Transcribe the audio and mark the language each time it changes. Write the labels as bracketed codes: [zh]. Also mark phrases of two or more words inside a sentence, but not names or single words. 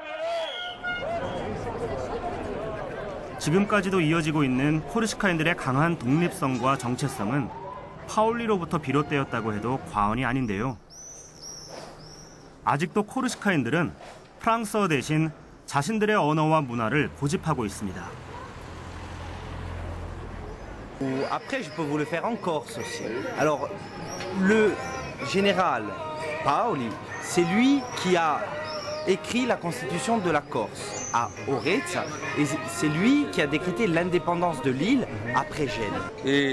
[ko] 지금까지도 이어지고 있는 코르시카인들의 강한 독립성과 정체성은 파올리로부터 비롯되었다고 해도 과언이 아닌데요. 아직도 코르시카인들은 프랑스어 대신 자신들의 언어와 문화를 고집하고 있습니다. [fr] Après, je peux vous le faire en Corse aussi. Alors, le général Paoli, c'est lui qui a écrit la constitution de la Corse à Orezza, et c'est lui qui a décrété l'indépendance de l'île après Gênes.